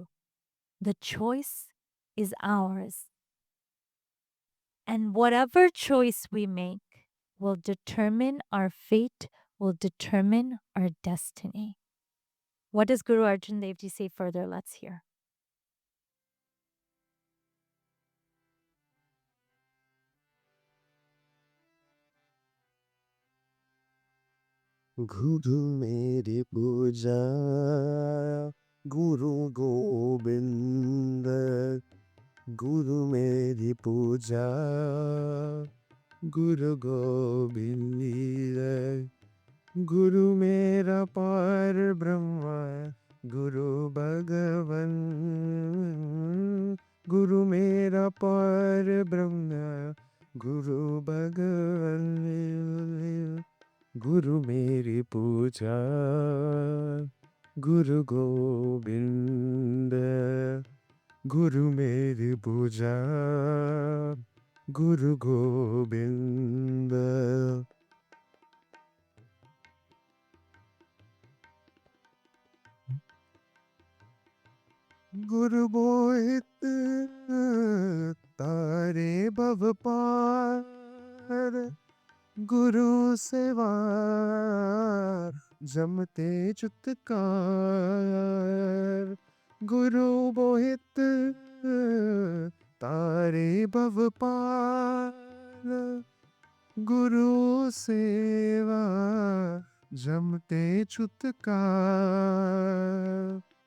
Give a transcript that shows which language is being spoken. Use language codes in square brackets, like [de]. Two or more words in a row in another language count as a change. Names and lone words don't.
[en] The choice is ours. And whatever choice we make will determine our fate, will determine our destiny. What does Guru Arjan Dev Ji say further? Let's hear. [pa] ਗੁਰੂ ਮੇਰੀ ਪੂਜਾ, ਗੁਰੂ ਗੋਬਿੰਦ, ਗੁਰੂ ਮੇਰੀ ਪੂਜਾ, ਗੁਰੂ ਗੋਬਿੰਦ, ਗੁਰੂ ਮੇਰਾ ਪਾਰ ਬ੍ਰਹਮਾ, ਗੁਰੂ ਭਗਵਾਨ, ਗੁਰੂ ਮੇਰਾ ਪਾਰ ਬ੍ਰਹਮਾ, ਗੁਰੂ ਭਗਵਾਨ. ਗੁਰੂ ਮੇਰੀ ਪੂਜਾ, ਗੁਰੂ ਗੋਬਿੰਦ, ਗੁਰੂ ਮੇਰੀ ਪੂਜਾ, ਗੁਰੂ ਗੋਬਿੰਦ. ਗੁਰੂ ਬੋਹਿਥ ਤਾਰੇ ਭਵ ਪਾਰ, ਗੁਰੂ ਸੇਵਾ ਜਮਤੇ ਛੁਟਕਾਰ, ਗੁਰੂ ਬੋਹਿਥ ਤਾਰੇ ਭਵ ਪਾਰ, ਗੁਰੂ ਸੇਵਾ ਜਮਤੇ ਛੁਟਕਾਰ.